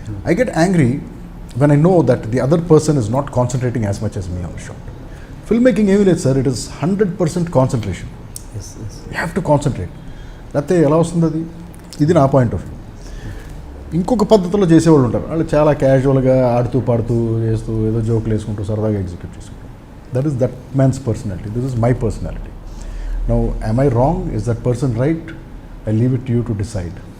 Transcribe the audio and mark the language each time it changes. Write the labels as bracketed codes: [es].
[en] I get angry when I know that the other person is not concentrating as much as me on the shot. Filmmaking [te] ఏమీ లేదు sir, [en] it is 100% concentration. You have to concentrate. [te] లేకపోతే ఎలా వస్తుంది అది? ఇది నా point of view. ఇంకొక పద్ధతిలో చేసేవాళ్ళు ఉంటారు, వాళ్ళు చాలా క్యాజువల్గా ఆడుతూ పాడుతూ చేస్తూ ఏదో జోకులు వేసుకుంటూ సరదాగా ఎగ్జిక్యూట్ చేసుకుంటారు. [en] That is that man's personality, this is my personality. Now am I wrong? Is that person right? I leave it to you to decide.